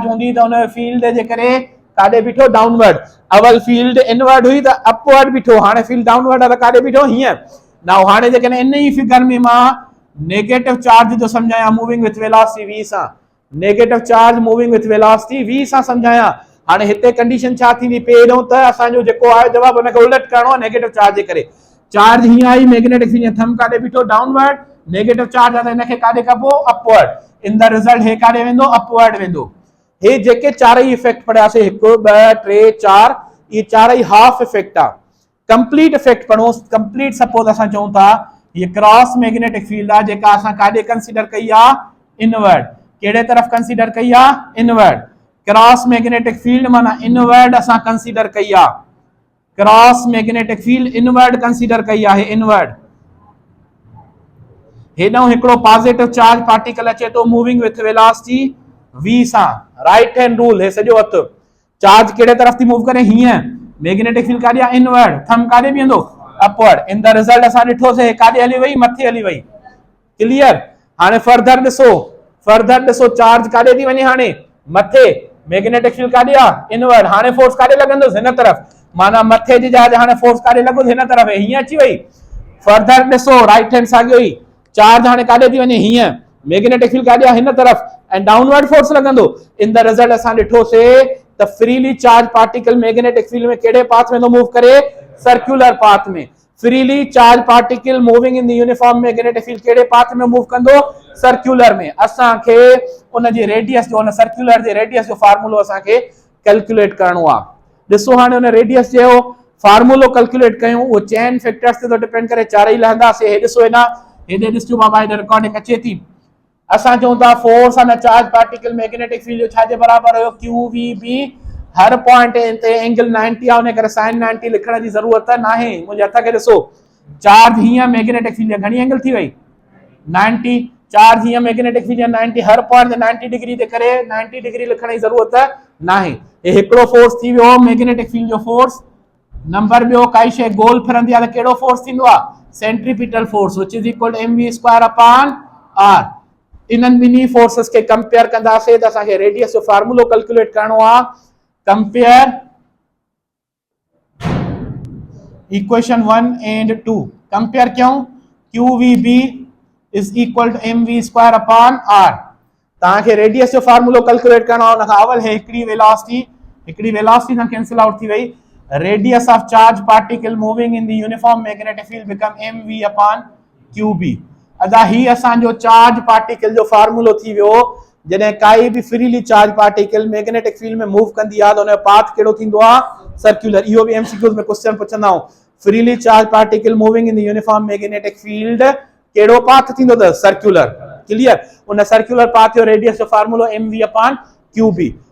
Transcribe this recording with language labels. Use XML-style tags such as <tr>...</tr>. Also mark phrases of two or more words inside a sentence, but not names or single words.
<sd>हूंदी त हुन फील्ड जे करे काॾे बीठो डाउनवर्ड अवल</sd> <en>field inward</en> <sd>हुई त अपवर्ड बीठो हाणे</sd> <en>field downward</en> <sd>आहे त काॾे बीठो हीअं नाउ हाणे जेकॾहिं इन ई फिगर में मां</sd> <en>negative charge</en> <sd>जो समझाया मूविंग</sd> <en>with velocity v</en> <sd>सां</sd> <en>negative charge moving with velocity v</en> <sd>सां समझाया हाणे हिते कंडीशन छा थींदी पहिरियों त असांजो जेको आहे जवाब उनखे उलट करणो आहे नेगेटिव चार्ज जे करे चार्ज हीअं आई</sd> <en>magnetic field</en> <sd>थम काॾे बीठो</sd> <en>downward negative charge</en> <sd>आहे त हिनखे काॾे कबो</sd> <en>upward in the result</en> <sd>हे काॾे वेंदो अपवर्ड वेंदो हे जेके चारई इफेक्ट पढ़ियासीं 1 2 3 4 ये चारई</sd> <en>half effect</en> <sd>आहे</sd> <en>complete effect</en> <sd>पढ़ो</sd> <en>complete suppose</en> <sd>असां चऊं था ये</sd> <en>cross magnetic field</en> <sd>आहे जेका असां काॾे कंसीडर कई आहे इनवर्ड कहिड़े तरफ़ कंसीडर कई आहे</sd> <en>inward cross magnetic field</en> <sd>माना इनवर्ड असां कंसीडर कई आहे</sd> <en>cross magnetic field inward consider</en> <sd>कई आहे इनवर्ड हेॾां हिकिड़ो</sd> <en>positive charge particle</en> <sd>अचे थो</sd> <en>moving with velocity v</en> <sd>सां</sd> <en>right hand rule</en> <sd>हे सॼो हथ चार्ज कहिड़े तरफ़ थी मूव करे हीअं</sd> <en>magnetic field</en> <sd>काॾे आहे इनवर्ड थम काॾे बीहंदो</sd> <en>upward in the result</en> <sd>असां ॾिठोसीं काॾे हली वई मथे हली वई क्लियर हाणे फर्दर ॾिसो चार्ज काॾे थी वञे हाणे मथे</sd> <en>magnetic field</en> <sd>काॾे आहे इनवर्ड हाणे फोर्स काॾे लॻंदुसि हिन तरफ़ माना मथे जी जाइ हाणे फोर्स काॾे लॻुसि हिन तरफ़ हीअं अची वई फर्दर ॾिसो</sd> <en>right hand</en> <sd>साॻियो ई चार्ज हाणे काॾे थी वञे हीअं</sd> <en>magnetic field</en> <sd>काॾे आहे हिन तरफ़ ऐं</sd> <en>downward force</en> <sd>लॻंदो</sd> <en>in the result</en> <sd>असां ॾिठोसीं त</sd> <en>freely charge particle magnetic field</en> <sd>में कहिड़े पाथ में थो मूव करे</sd> <en>circular path</en> <sd>में</sd> <en>freely charge particle moving in the uniform magnetic field</en> <sd>कहिड़े पाथ में मूव कंदो सर्कुलर में असांखे उन जी रेडियस जो उन सर्कुलर जे रेडियस जो फार्मूलो असांखे कैलकुलेट करणो आहे ॾिसो हाणे उन रेडियस जो फार्मूलो कैलकुलेट कयूं वो</sd> <en>chain factors</en> <sd>ते तो डिपेंड करे चारई लहंदासीं हे ॾिसो हेॾे ॾिसो बाबा हेॾे रिकॉर्डिंग अचे थी असां चऊं था</sd> <en>force on a charge particle magnetic field</en> <sd>जो छाजे बराबर हुयो QVB हर पॉइंट ते एंगल 90 आहे उन करे sin 90 लिखण जी ज़रूरत नाहे मुंहिंजे हथ खे ॾिसो चार्ज हीअं मैग्नेटिक फील्ड घणी एंगल थी वई 90 चार्ज हीअं</sd> <en>magnetic field</en> <sd>90 हर पॉइंट ते 90 डिग्री ते करे 90 डिग्री लिखण जी ज़रूरत नाहे हे हिकिड़ो फोर्स थी वियो</sd> <en>magnetic field</en> <sd>जो फोर्स नंबर ॿियो काई शइ गोल फिरंदी आहे त कहिड़ो फोर्स थींदो आहे</sd> <en>centripetal force which is equal to mv² upon r</en> <sd>इन्हनि ॿिन्ही फोर्सेस खे कंपेयर कंदासीं त असांखे रेडियस जो फार्मूलो कैलकुलेट करणो आहे कंपेयर</sd> <en>equation 1 and 2 compare</en> <sd>क्यों</sd> <en>QVB is equal to mv² upon r</en> <sd>तव्हांखे रेडियस जो फार्मूलो कैलकुलेट करणो आहे उन खां अवल है हिकिड़ी वेलोसिटी सां कैंसिल आउट थी वई</sd> <en>radius of charge particle moving in the uniform magnetic field become mv upon qb</en> <sd>अदा ही असांजो चार्ज पार्टिकल जो फार्मूलो थी वियो जॾहिं काई बि</sd> <en>freely charge particle magnetic field</en> <sd>में मूव कंदी आहे त उन जो पाथ कहिड़ो थींदो आहे सर्कुलर इहो बि एमसीक्यूज में क्वेश्चन पुछंदा आहियूं</sd> <en>freely charge particle moving in the uniform magnetic field</en> <sd>कहिड़ो पाथ थींदो त सर्कुलर क्लियर उन सर्कुलर पाथ जो रेडियस जो फार्मूलो</sd> <en>mv upon qb</en>